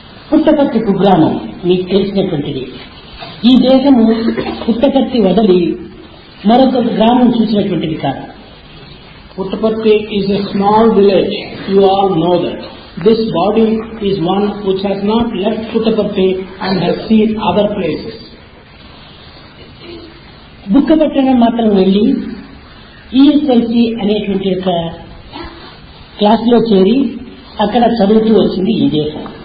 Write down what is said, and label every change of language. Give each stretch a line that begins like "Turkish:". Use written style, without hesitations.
Telugu: పుట్టపర్తి కుగ్రామం మీకు తెలిసినటువంటిది. ఈ దేశము పుట్టపర్తి వదిలి మరొక గ్రామం చూసినటువంటిది కాదు.
English: Puttaparthi is a small village. You all know that. This body is one which has not left Puttaparthi and has seen other places.
Telugu: బుక్కపట్టణం మాత్రం వెళ్ళి ఈఎస్ఎల్సి అనేటువంటి ఒక క్లాసులో చేరి అక్కడ చదువుతూ వచ్చింది ఈ దేశం.